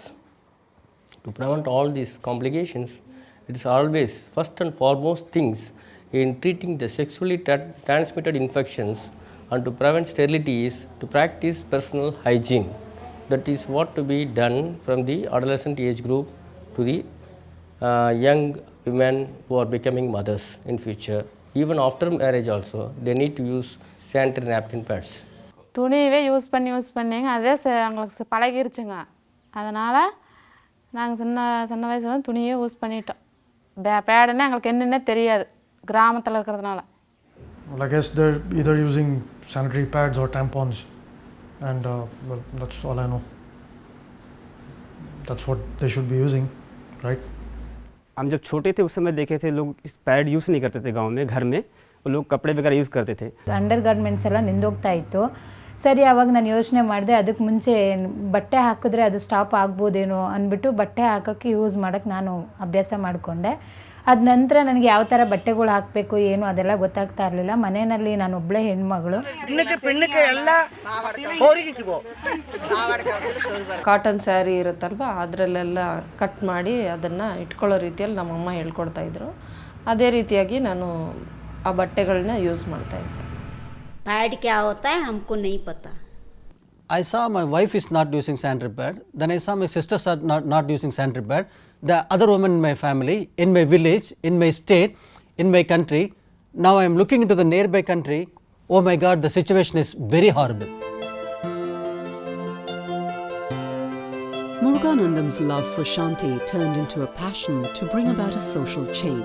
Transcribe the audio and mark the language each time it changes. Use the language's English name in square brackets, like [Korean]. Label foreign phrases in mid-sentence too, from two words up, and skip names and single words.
[English] To prevent all these complications, it is always first and foremost things in treating the sexually transmitted infections and to prevent sterility is to practice personal hygiene. That is what to be done from the adolescent age group to the young women who are becoming mothers in future. Even after marriage also, they need to use sanitary napkin pads. [Tamil] துணியவே யூஸ் பண்ணிங்க அதே எங்களுக்கு பழகிருச்சுங்க. அதனால் நாங்கள் சின்ன வயசுல துணியே யூஸ் பண்ணிட்டோம். பேடுன்னா எங்களுக்கு என்னென்ன தெரியாது கிராமத்தில் இருக்கிறதுனால. [English] Well, I guess they're either using sanitary pads or tampons, and well, that's all I know. That's what they should be using, right? [Hindi] हम जब छोटे थे उस समय देखे थे लोग इस [English] pad use [Hindi] नहीं करते थे गांव में, घर में वो लोग कपड़े वगैरह यूज़ करते थे. [English] under garments [Kannada] ಎಲ್ಲ ನಿಂದೋಗ್ತಾ ಇತ್ತು. ಸರಿ, ಆವಾಗ ನಾನು ಯೋಚನೆ ಮಾಡಿದೆ ಅದಕ್ಕೆ ಮುಂಚೆ ಬಟ್ಟೆ ಹಾಕಿದ್ರೆ ಅದು ಸ್ಟಾಪ್ ಆಗ್ಬೋದೇನೋ ಅಂದ್ಬಿಟ್ಟು ಬಟ್ಟೆ ಹಾಕೋಕ್ಕೆ ಯೂಸ್ ಮಾಡೋಕ್ಕೆ ನಾನು ಅಭ್ಯಾಸ ಮಾಡಿಕೊಂಡೆ. ಅದ ನಂತರ ನನಗೆ ಯಾವ ಥರ ಬಟ್ಟೆಗಳು ಹಾಕಬೇಕು ಏನು ಅದೆಲ್ಲ ಗೊತ್ತಾಗ್ತಾ ಇರಲಿಲ್ಲ. ಮನೆಯಲ್ಲಿ ನಾನು ಒಬ್ಬಳೇ ಹೆಣ್ಮಗಳು. [English] cotton saree [Kannada] ಇರುತ್ತಲ್ವ ಅದರಲ್ಲೆಲ್ಲ ಕಟ್ ಮಾಡಿ ಅದನ್ನು ಇಟ್ಕೊಳ್ಳೋ ರೀತಿಯಲ್ಲಿ ನಮ್ಮಮ್ಮ ಹೇಳ್ಕೊಡ್ತಾಯಿದ್ರು. ಅದೇ ರೀತಿಯಾಗಿ ನಾನು ಆ ಬಟ್ಟೆಗಳನ್ನ ಯೂಸ್ ಮಾಡ್ತಾಯಿದ್ದೆ. [Hindi] पैड क्या होता है हमको नहीं पता. [English] I saw my wife is not using sanitary pad. Then I saw my sisters are not using sanitary pad. The other women in my family, in my village, in my state, in my country, Now I am looking into the nearby country. Oh my God, the situation is very horrible. Muruganandam's love for Shanti turned into a passion to bring about a social change.